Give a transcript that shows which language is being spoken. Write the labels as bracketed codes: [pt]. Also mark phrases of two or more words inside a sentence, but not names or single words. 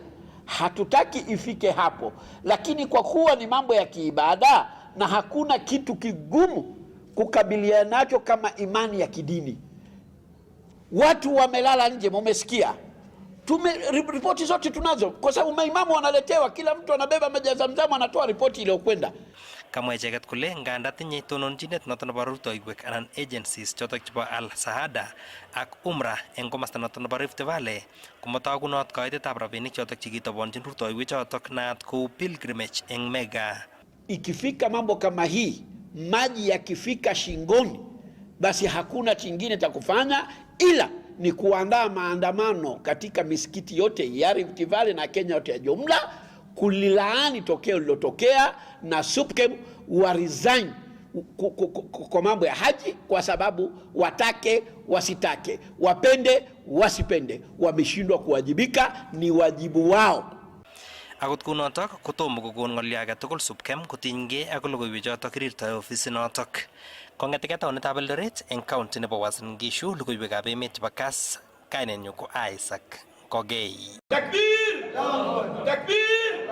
[sw] Hatutaki ifike hapo, lakini kwa kuwa ni mambo ya kiibada na hakuna kitu kigumu kukabiliana nacho kama imani ya kidini. Watu wamelala nje, mumesikia. Ripoti zote tunazo, kwa sababu maimamu wanaletewa, kila mtu anabeba maji ya Zamzam, anatoa ripoti iliyokwenda. [kln] Kamwa icheket kole nganda tinye tononchinet noto nebo rutoiwek anan agencies chotok chebo Al Sahada ak Umrah eng komasta noto nebo Rift Valley, komatagunot kaitetab rabinik chotok chekitobonchin rutoiwek chotok naat kou pilgrimage eng Mega. [sw] Ikifika mambo kama hii, maji yakifika shingoni, basi hakuna chingine cha kufanya ila ni kuandaa maandamano katika misikiti yote ya Rift Valley na Kenya yote ya jumla, kulilaani tokeo lilotokea na SUPKEM wa resign kwa mambo ya haji, kwa sababu watake wasitake, wapende wasipende, wameshindwa kuwajibika, ni wajibu wao. [kln] Akot kunotok kotomo kokon ng'olyo age tugul SUPKEM kotinygei ak logoiwek chotok kirirtoi ofisit notok. Kong'etege taonitab Eldoret eng county nebo Uasin Gishu, logoiwekab emet chebo Kass, kainenyu ko Isaac Kogei. [ar] Takbir! Takbir!